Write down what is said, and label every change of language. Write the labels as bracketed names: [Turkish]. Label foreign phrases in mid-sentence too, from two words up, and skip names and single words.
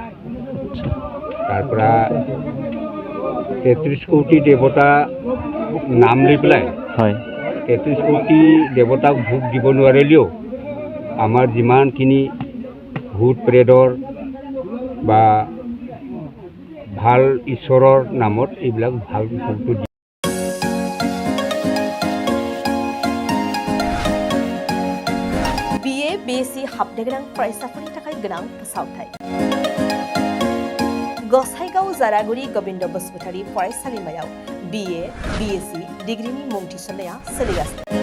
[Assamese] তাৰপৰা 33 কোটি দেৱতা নাম লৈ পেলাই 33 কোটি দেৱতাক ভোগ দিব নোৱাৰিলেও আমাৰ যিমানখিনি ভূত প্ৰেতৰ বা ভাল ঈশ্বৰৰ নামত এইবিলাক ভাল ভোগটো দিয়ে। [Bodo] BA BSc हाबनो गोनां फरायसाफोरनि थाखाय गोनां फोसावथाय। गसाइगाव जारागुरि गोविन्द बसुमतारी फरायसालिमायाव BA BSc डिग्रीनि मुं थिसननाया सोलिगासिनो।